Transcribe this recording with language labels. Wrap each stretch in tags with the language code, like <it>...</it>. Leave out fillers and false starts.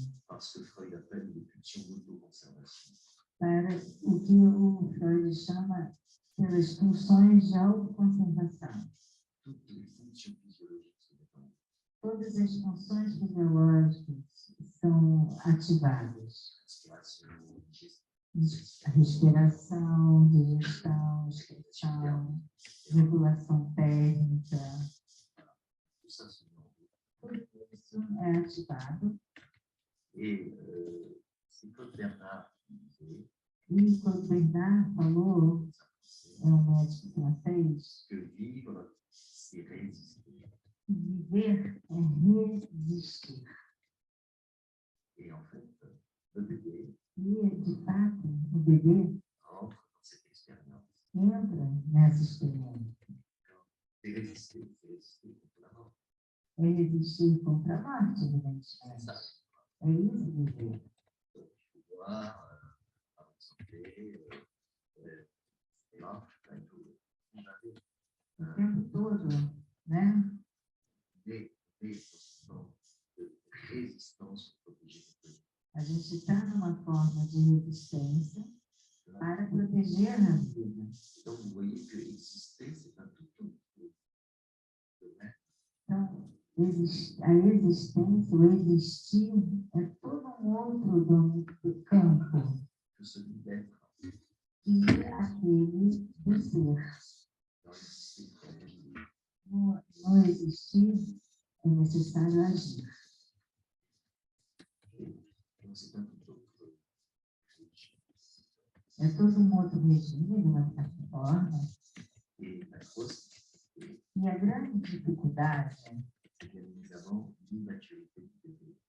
<fr>par ce que Freud appelle les pulsions d'autoconservation.</fr> <pt>para o que o Freud chama pelas funções de autoconservação.</pt> <fr>Toutes les fonctions physiologiques se mettent en œuvre.</fr> <pt>Todas as funções fisiológicas são ativadas.</pt> <fr>Respiration, digestion,</fr> <pt>A respiração, digestão, excreção, regulação térmica,</pt> <fr>tout ça se met en œuvre.</fr> <pt>tudo isso é ativado.</pt> <fr>Et c'est comme Bernard disait,</fr> <pt>E quando Bernard falou, é um médico francês,</pt> <fr>que vivre, c'est résister.</fr> <pt>viver é resistir.</pt> <fr>Et en fait, le bébé</fr> <pt>E, de fato, o bebê</pt> <fr>rentre dans cette expérience.</fr> <pt>entra nessa experiência.</pt> <fr>C'est résister contre la mort.</fr> <pt>É resistir contra a morte,</pt> <fr>C'est</fr> <pt>evidentemente.</pt> <fr>ça.</fr> <pt>É isso, viver.</pt> <fr>Donc, il faut voir, avoir santé, etc. On avait</fr> <pt>O tempo todo, né?</pt> <fr>des notions de résistance pour protéger notre vie.</fr> <pt>A gente está numa forma de resistência para proteger a vida.</pt> <fr>Donc, vous voyez que exister, c'est un tout.</fr> <pt>Então, a existência, o existir, é todo outro campo</pt> <fr>Que celui d'être.</fr> <pt>que aquele do ser.</pt> <fr>Dans l'exister, il faut agir.</fr> <pt>No existir, é necessário agir.</pt> <fr>Donc, c'est un tout autre.</fr> <pt>É todo outro regime, de uma certa forma.</pt> <fr>Et la grosse difficulté,</fr> <pt>E a grande dificuldade</pt> <fr>c'est bien évidemment l'immaturité du bébé.</fr>